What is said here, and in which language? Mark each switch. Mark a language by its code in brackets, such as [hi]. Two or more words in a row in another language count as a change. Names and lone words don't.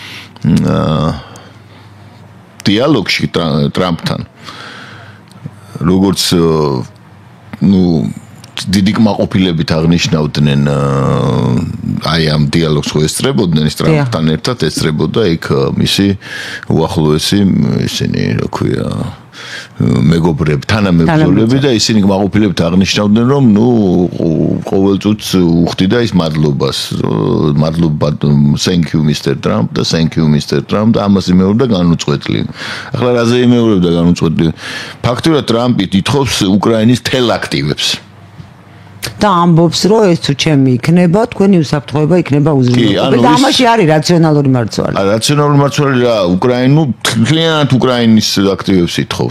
[ka] დიალოგში ტრამპთან როგორც ნუ დიდი კმაყოფილებით აღნიშნავდნენ აი ამ დიალოგს ხო ესწრებოდნენ ის ტრამპთან ერთად ესწრებოდა იქ მისი უახლოესი ისინი რა ქვია მეგობრები, თანამებრძოლები და ისინი კმაყოფილებით აღნიშნავდნენ რომ ნუ ყოველწუთს უხდიდა ის მადლობას [en] thank you Mr. [ka] Trump და [en] thank you Mr. Trump [ka] და ამას იმეორებდა განუწყვეტლი. ახლა რაზე იმეორებდა განუწყვეტლი? ფაქტობრივად ტრამპი ითხოვს უკრაინის თელ აქტივებს. და ამბობს რომ ეს თუ ჩემი იქნება, თქვენი უსაფრთხოება იქნება უზრუნველყოფილი. და ამაში არის რაციონალური მარცვალი. რაციონალური მარცვალი რა, მთლიანად უკრაინის აქტივებს ითხოვს.